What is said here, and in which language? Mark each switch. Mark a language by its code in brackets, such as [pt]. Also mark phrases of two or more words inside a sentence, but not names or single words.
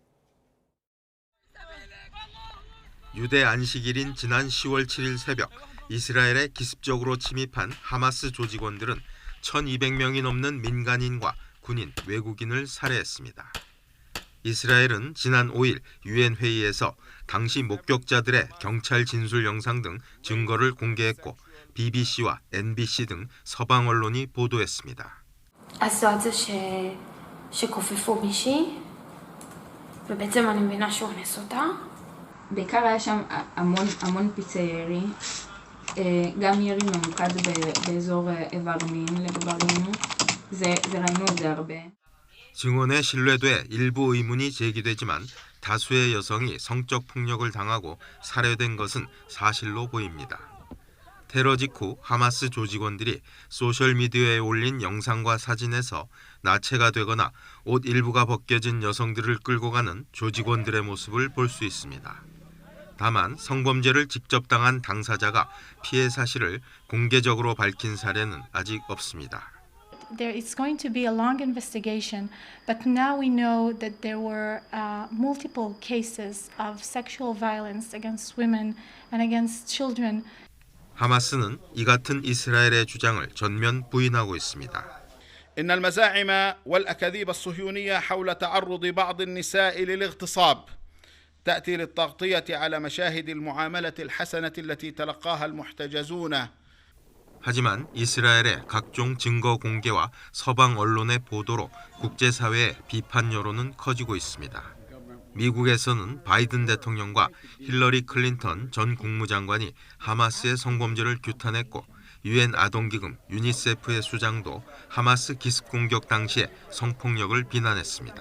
[ko] 유대 안식일인 지난 10월 7일 새벽 이스라엘에 기습적으로 침입한 하마스 조직원들은 1,200명이 넘는 민간인과 군인, 외국인을 살해했습니다. 이스라엘은 지난 5일 유엔 회의에서 당시 목격자들의 경찰 진술 영상 등 증거를 공개했고 BBC와 NBC 등 서방 언론이 보도했습니다. [he] שכופפו מישהי, ובעצם אני מבינה שהוא אנס אותה. בעיקר היה שם המון פיצי ירי, גם ירי ממוקד באזור איבר מין לגברים, ראינו את זה הרבה. [ko] 증언에 신뢰돼 일부 의문이 제기되지만 다수의 여성이 성적 폭력을 당하고 살해된 것은 사실로 보입니다. 테러 직후 하마스 조직원들이 소셜미디어에 올린 영상과 사진에서 나체가 되거나 옷 일부가 벗겨진 여성들을 끌고 가는 조직원들의 모습을 볼 수 있습니다. 다만 성범죄를 직접 당한 당사자가 피해 사실을 공개적으로 밝힌 사례는 아직 없습니다. [en] It's going to be a long investigation, but now we know that there were multiple cases of sexual violence against women and against children. [ko] 하마스는 이 같은 이스라엘의 주장을 전면 부인하고 있습니다. [ar] إن المزاعم والأكاذيب الصهيونية حول تعرض بعض النساء للاغتصاب تأتي للتغطية على مشاهد المعاملة الحسنة التي تلقاها المحتجزون. [ko] 하지만 이스라엘의 각종 증거 공개와 서방 언론의 보도로 국제사회의 비판 여론은 커지고 있습니다. 미국에서는 바이든 대통령과 힐러리 클린턴 전 국무장관이 하마스의 성범죄를 규탄했고 유엔 아동기금 유니세프의 수장도 하마스 기습 공격 당시의 성폭력을 비난했습니다.